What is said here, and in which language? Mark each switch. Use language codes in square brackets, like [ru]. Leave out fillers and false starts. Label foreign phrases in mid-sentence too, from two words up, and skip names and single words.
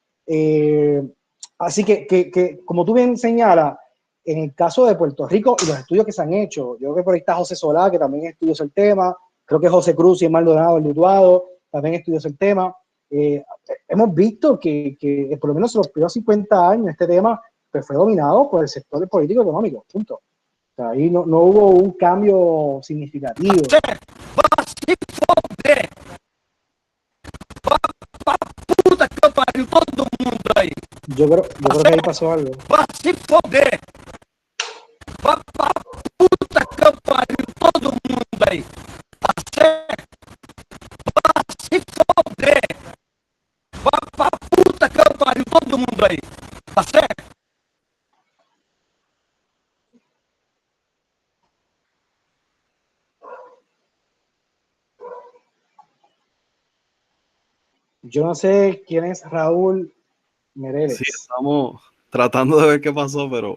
[es] Así que como tú bien señalas, en el caso de Puerto Rico y los estudios que se han hecho, yo creo que por ahí está José Solá, que también estudió el tema, creo que José Cruz y Maldonado, el Lutuado, también estudió el tema. Hemos visto que por lo menos en los primeros 50 años este tema pues, fue dominado por el sector político económico, punto. O sea, ahí no hubo un cambio significativo. [pt] Puta que pariu, todo mundo aí. [es] Yo creo que ahí pasó algo. [pt] Vá se foder. Vá pra puta que pariu, todo mundo aí. Tá certo? Vá se foder. Vá pra puta que pariu, todo mundo aí. Tá certo? [es] Yo no sé quién es Raúl Mereles. Sí, estamos tratando de ver qué pasó, pero